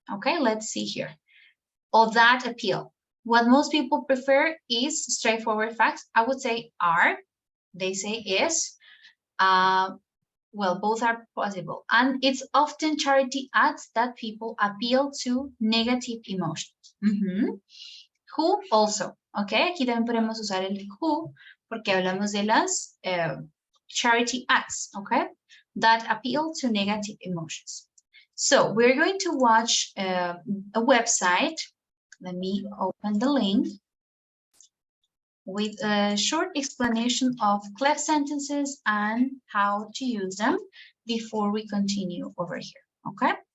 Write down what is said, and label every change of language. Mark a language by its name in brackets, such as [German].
[English] Okay, let's see here. Or that appeal. What most people prefer is straightforward facts. I would say are. They say is. Well, both are possible. And it's often charity ads that people appeal to negative emotions. Who also. [Spanish] Okay, aquí también podemos usar el who porque hablamos de las charity ads. [English] Okay, that appeal to negative emotions. So we're going to watch a website. Let me open the link with a short explanation of clef sentences and how to use them before we continue over here, okay?